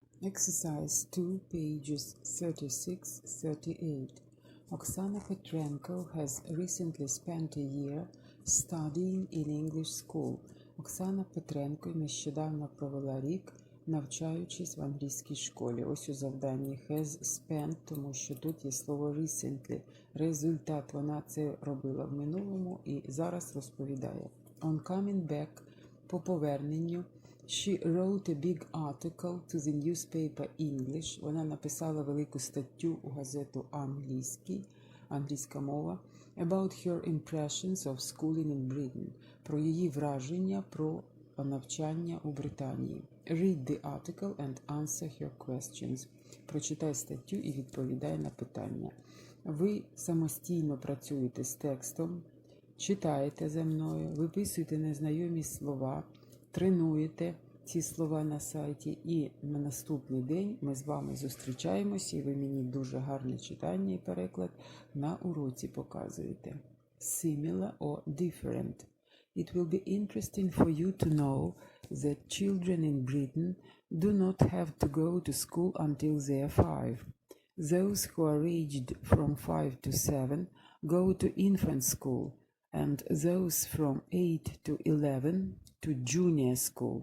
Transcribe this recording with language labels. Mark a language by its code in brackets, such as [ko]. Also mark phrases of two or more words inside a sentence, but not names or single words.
[en] Exercise 2, pages 36-38. Oksana Petrenko has recently spent a year studying in English school. [uk] Оксана Петренко нещодавно провела рік, навчаючись в англійській школі. Ось у завданні [en] has spent, [uk] тому що тут є слово recently. Результат, вона це робила в минулому і зараз розповідає. [en] On coming back, [uk] по поверненню, [en] she wrote a big article to the newspaper English. [uk] Вона написала велику статтю у газету англійська мова, [en] about her impressions of schooling in Britain, [uk] про її враження про навчання у Британії. [en] Read the article and answer her questions. [uk] Прочитай статтю і відповідай на питання. Ви самостійно працюєте з текстом, читаєте за мною, виписуєте незнайомі слова, тренуєте ці слова на сайті, і на наступний день ми з вами зустрічаємося, і ви мені дуже гарне читання і переклад на уроці показуєте. [en] Similar or different. It will be interesting for you to know that children in Britain do not have to go to school until they are 5. Those who are aged from 5 to 7 go to infant school, and those from 8 to 11 to junior school.